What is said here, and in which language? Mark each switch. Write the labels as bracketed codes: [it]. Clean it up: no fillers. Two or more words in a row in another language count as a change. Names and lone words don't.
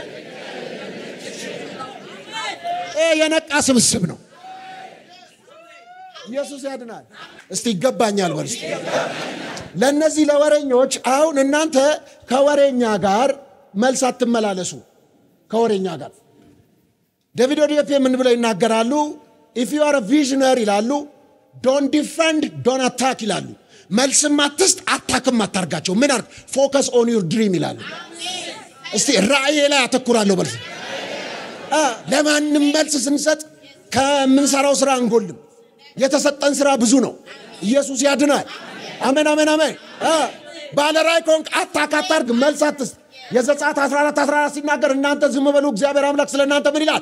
[am] የነቃ ስብስብ ነው። ኢየሱስ ያድናል። እስቲ ይገባኛል በሉ። ለነዚህ ለወሬኞች አሁን እናንተ ከወሬኛ ጋር መልስ አትመላለሱ። ከወሬኛ ጋር ዴቪድ ኦዲኤፍ ምን ብለው ይናገራሉ? [en] if you are a visionary [am] ይላሉ [en] don't defend don't attack [am] ይላሉ። መልስም አትስጥ አታክም አታርጋቸው። ምን አርግ [en] focus on your dream [am] ይላሉ። እስቲ ራእይ ላይ አተኩራለሁ በሉ። ለማንም መልስ ስንሰጥ ከምንሰራው ስራ አንጎልም። የተሰጠን ስራ ብዙ ነው። ኢየሱስ ያድናል። አሜን አሜን አሜን። ባለ ራእይ ኮንክ አታክ አታርግ፣ መልስ አትስጥ። የዘጸአት 14 ሲናገር እናንተ ዝም በሉ እግዚአብሔር አምላክ ስለናንተ ምን ይላል?